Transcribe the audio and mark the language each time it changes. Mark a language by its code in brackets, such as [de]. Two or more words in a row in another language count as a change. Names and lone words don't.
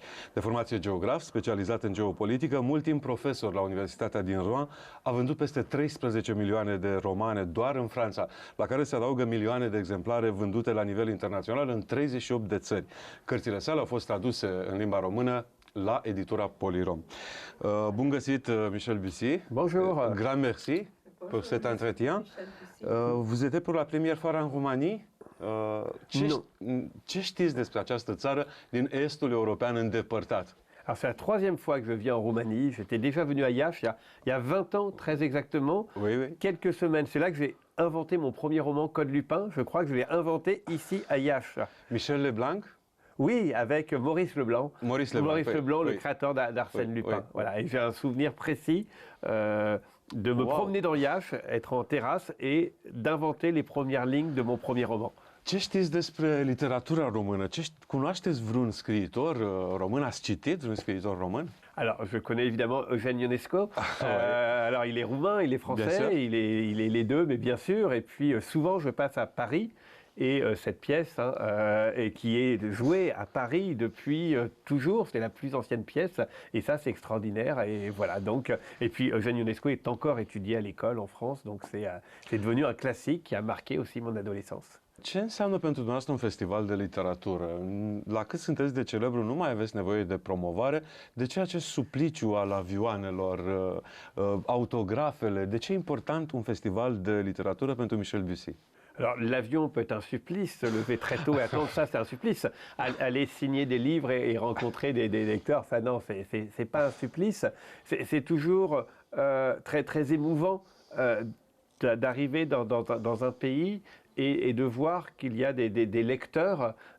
[ro] De formație geograf, specializat în geopolitică, mult timp profesor la Universitatea din Rouen, a vândut peste 13 milioane de romane doar în Franța, la care se adaugă milioane de exemplare vândute la nivel internațional în 38 de țări. Cărțile sale au fost traduse în limba română la editura Polyrom. Bun găsit, Michel Bussy. [fr] Bonjour. Grand merci pour cet entretien. Vous étiez pour la première fois en Roumanie? [ro] Ce știți despre această țară din estul european îndepărtat? [fr] Alors, c'est la troisième fois que je viens en Roumanie. J'étais déjà venu à Iași il y a 20 ans, très exactement. Oui, oui. Quelques semaines. C'est là que j'ai inventé mon premier roman, Code Lupin. Je crois que je l'ai inventé ici, à Iași. Michel Leblanc? Oui, avec Maurice Leblanc. Maurice Leblanc, le créateur d'Arsène Lupin. Oui. Voilà. Et j'ai un souvenir précis de me promener dans Iași, être en terrasse et d'inventer les premières lignes de mon premier roman. [ro] Ce știți despre literatura română? Cunoașteți vreun scriitor român? Ați citit vreun scriitor român? [fr] Alors, je connais évidemment Eugène Ionesco. Alors, il est roumain, il est français, il est les deux, mais bien sûr. Et puis, souvent, je passe à Paris. Et cette pièce, et qui est jouée à Paris depuis toujours, c'est la plus ancienne pièce, et ça c'est extraordinaire. Et voilà, donc, et puis Eugène Ionesco est encore étudié à l'école en France, donc c'est devenu un classique qui a marqué aussi mon adolescence. [ro] Ce înseamnă pentru dumneavoastră un festival de literatură? La cât sunteți de celebru, nu mai aveți nevoie de promovare. De ce acest supliciu al avioanelor, autografele? De ce e important un festival de literatură pentru Michel Bussy? [fr] Alors, l'avion peut être un supplice, se lever très tôt et attendre, ça c'est un supplice. Aller signer des livres et rencontrer des lecteurs, ça non, c'est pas un supplice. C'est toujours très, très émouvant d'arriver dans un pays et de voir qu'il y a des lecteurs.